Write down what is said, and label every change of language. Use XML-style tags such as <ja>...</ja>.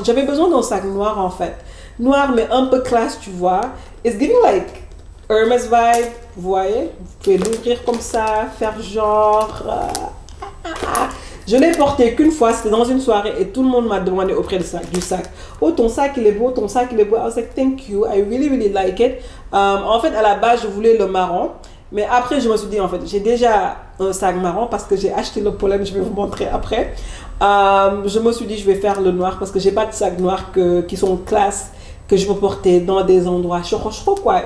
<fr>J'avais besoin d'un sac noir en fait, noir mais un peu classe, tu vois.</fr> <en>It's giving like Hermes vibe,</en> <fr>vous voyez, vous pouvez l'ouvrir comme ça, faire genre... Je l'ai porté qu'une fois, c'était dans une soirée et tout le monde m'a demandé auprès du sac. Oh, ton sac il est beau, ton sac il est beau.</fr> <en>I was like, thank you, I really like it.</en> <fr>En fait, à la base, je voulais le marron. Mais après, je me suis dit, en fait, j'ai déjà un sac marron parce que j'ai acheté le pollen, je vais vous montrer après. Je me suis dit, je vais faire le noir parce que j'ai pas de sac noir qui sont classe, que je peux porter dans des endroits chaud quoi.</fr>